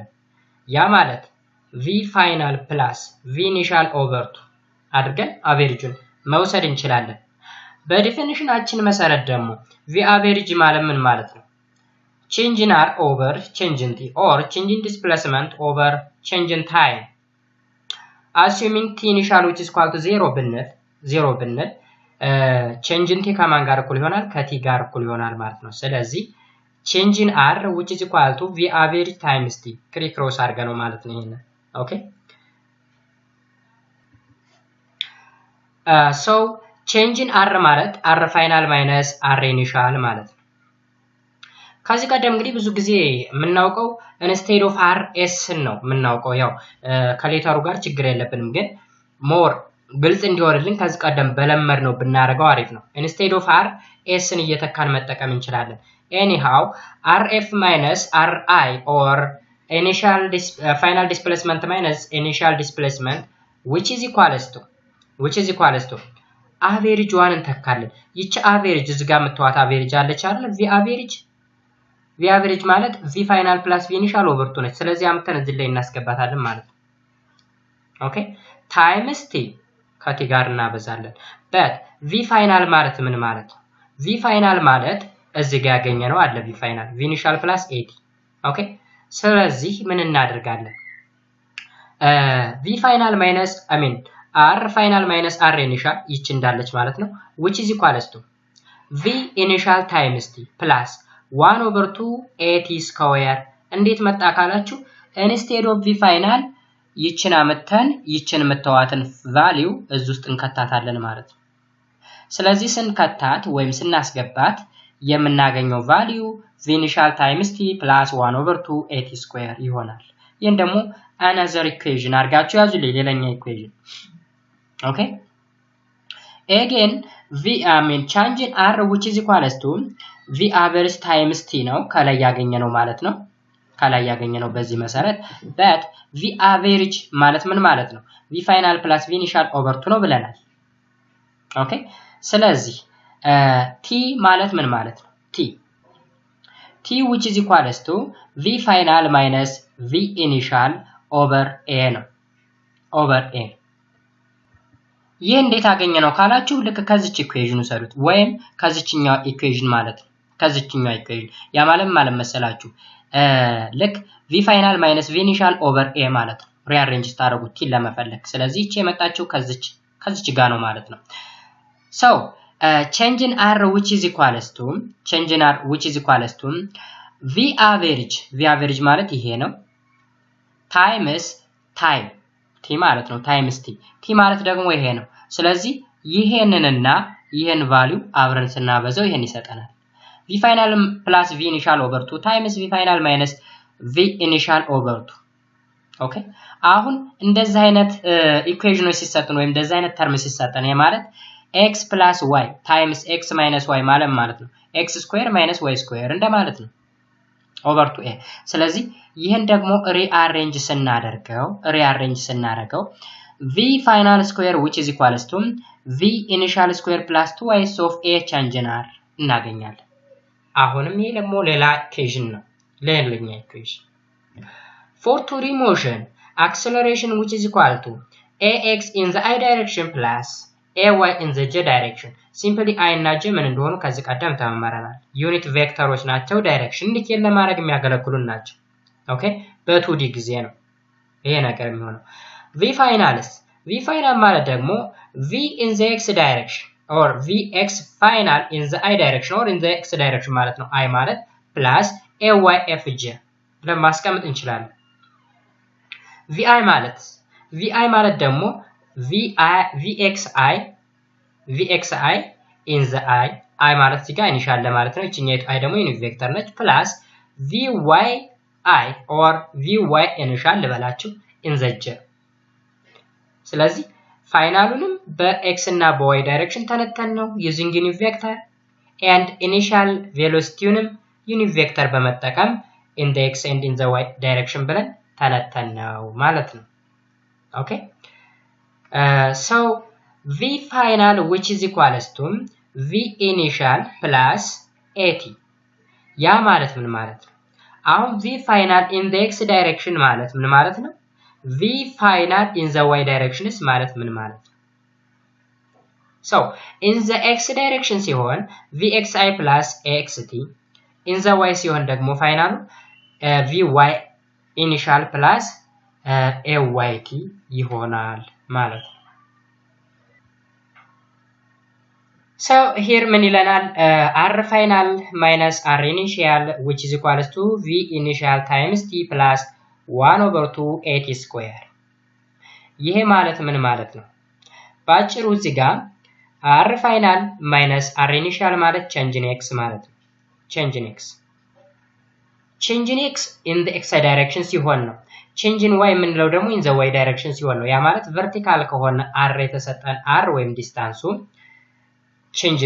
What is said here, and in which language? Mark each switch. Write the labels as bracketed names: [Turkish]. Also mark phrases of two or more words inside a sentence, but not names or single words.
[Amharic] ያ ማለት [English] v final plus v initial over 2 [Amharic] አድርገን አቨሬጁን መውሰድ እንችላለን በዲፊኒሽናችን መሰረት ደግሞ [English] v average [Amharic] ማለት ምን ማለት ነው [English] change in r over change in t or change in displacement over change in time assuming t initial which is equal to 0 ብንል change in t [Amharic] ከማን ጋር እኩል ይሆናል ከt ጋር እኩል ይሆናል ማለት ነው ስለዚህ [English] change in r which is equal to v average times t [Amharic] ክሪክሮስ አድርገን ነው ማለት ነው ይሄን [English] okay so change in r [Amharic] ማለት [English] r final minus r initial [Amharic] ማለት ነው ከዚህ ቀደም እንግዲህ ብዙ ጊዜ የምናውቀው [English] instead of r s [Amharic] ነው የምናውቀው ያው ከሌተሩ ጋር ችግር የለብንም ግን more ግልጽ እንዲሆንልን ከዚህ ቀደም በለመድ ነው ብናረጋው አሪፍ ነው [English] instead of r s [Amharic] ን እየተካን መጠቀም እንችላለን [English] anyhow rf minus ri or initial final displacement minus initial displacement which is equals to average one [Amharic] እንተካለን ይቺ average እዚህ ጋር መተዋት average አለች አይደል [English] v average [Amharic] ማለት [English] v final plus v initial over 2 [Amharic] ነች ስለዚህ አምተን እዚህ ላይ እናስገባታለን ማለት ነው ኦኬ [English] times t [Amharic] ከቲ ጋር እናበዛለን [English] but v final [Amharic] ማለት ምን ማለት ነው [English] v final [Amharic] ማለት እዚህ ጋር ያገኘነው አለ [English] v final v initial plus at [Amharic] ኦኬ ስለዚህ ምን እናደርጋለን [English] v final minus r final minus r initial [Amharic] ይቺ እንዳለች ማለት ነው [English] which is equals to v initial times t plus 1 over 2 at square [Amharic] እንዴት መጣ ካላችሁ [English] instead of v final [Amharic] ይችን አመተን ይችን መተዋትን [English] value [Amharic] እዚህ ውስጥ እንከታታለን ማለት ነው ስለዚህ ስንከታት ወይም ስናስገባት የምናገኘው [English] value v initial times t plus 1 over 2 at square [Amharic] ይሆናል ይሄን ደግሞ [English] another equation [Amharic] አድርጋችሁ ያዙልኝ ሌላኛ [English] equation okay again v change in r which is equals to v average times t [Amharic] ነው ከላይ ያገኘነው ማለት ነው ከላይ ያገኘነው በዚህ መሰረት [English] that v average [Amharic] ማለት ምን ማለት ነው [English] v final plus v initial over 2 [Amharic] ነው ብለናል [English] okay [Amharic] ስለዚህ t ማለት ምን ማለት ነው [English] t which is equals to v final minus v initial over a [Amharic] ነው [English] over a [Amharic] ይሄ እንዴት አገኘነው ካላችሁ ልክ ከዚች ኢኩዌሽኑ ሰሩት ወይም ከዚችኛው ኢኩዌሽን ማለት ነው ከዚችኛው ኢኩዌሽን ያ ማለት መሰላችሁ ልክ [English] v final minus v initial over a [Amharic] ማለት ነው rearrange ታደርጉት t ለመፈለግ ስለዚህ እቺ የመጣችው ከዚች ጋር ነው ማለት ነው [English] so change in r which is equals to v average [Amharic] ማለት ይሄ ነው [English] times time t [Amharic] ማለት ነው [English] times t [Amharic] ማለት ደግሞ ይሄ ነው ስለዚህ ይሄንንና ይሄን value አብረን ስናበዛው ይሄን ይሰጠናል [English] v final plus v initial over 2 times v final minus v initial over 2 [Amharic] ኦኬ አሁን እንደዚህ አይነት ኢኩዌሽኖች ሲሰጡን ወይም እንደዚህ አይነት ተርም ሲሰጠን ማለት [English] x plus y times x minus y [Amharic] ማለት ነው [English] x square minus y square [Amharic] እንደማለት ነው [English] over 2a [Amharic] ስለዚህ ይሄን ደግሞ rearrange [English] ስናደርገው v final square which is equals to v initial square plus 2y of a change in r [Amharic] እናገኛለን አሁንም ይሄ ደግሞ ሌላ ኢኩዌሽን ነው ሌላኛ ኢኩዌሽን [English] for two motion acceleration which is equal to ax in the i direction plus ay in the j direction simply i [Amharic] እና j ምን እንደሆኑ ከዚህ ቀደም ተመረናል [English] unit vectors [Amharic] ናቸው ዳይሬክሽን እንዲኬል ለማድረግ የሚያገለግሉን ናቸው ኦኬ በ2d ጊዜ ነው ይሄ ነገር የሚሆነው [English] v final [Amharic] ማለት ደግሞ [English] v in the x direction or vx final in the i direction or in the x direction [Amharic] ማለት ነው i ማለት [English] plus ayfj [Amharic] ብለን ማስቀመጥ እንችላለን vi ማለት ደግሞ [English] vxi in the i [Amharic] ማለት እዚህ ጋር ኢኒሻል ለማለት ነው እቺኛይቱ i ደግሞ [English] unit vector [Amharic] ነች [English] plus vyi or vy [Amharic] ኢኒሻል ልበላችሁ [English] in the j [Amharic] ስለዚህ ፋይናሉንም በx እና በy ዳይሬክሽን ተነተን ነው [English] using unit vector and initial velocityንም unit vector በመጠቀም in the x and in the y direction [Amharic] ብለን ተነተን ነው ማለት ነው [English] okay so v final which is equals to v initial plus at [Amharic] ያ ማለት ምን ማለት ነው አሁን [English] v final in the x direction [Amharic] ማለት ምን ማለት ነው [English] v final in the y direction is [Amharic] ማለት ምን ማለት ነው [English] so in the x direction ሲሆን vxi plus axt in the y [Amharic] ሲሆን ደግሞ ፋይናሉ [English] vy initial plus ayt [Amharic] ይሆናል ማለት ነው [English] so here [Amharic] ምን ይለናል [English] r final minus r initial which is equals to v initial times t plus 1 over 2 at square [Amharic] ይሄ ማለት ምን ማለት ነው ባጭሩ እዚህ ጋር [English] r final minus r initial ማለት change in x [Amharic] ማለት ነው [English] change in x change in x in the x direction [Amharic] ሲሆን ነው [English] change in y [Amharic] የምንለው ደግሞ [English] in the y direction [Amharic] ሲሆን ነው ያ ማለት [English] vertical [Amharic] ከሆነ r የተሰጠን r ወይም ዲስታንሱ [English] change in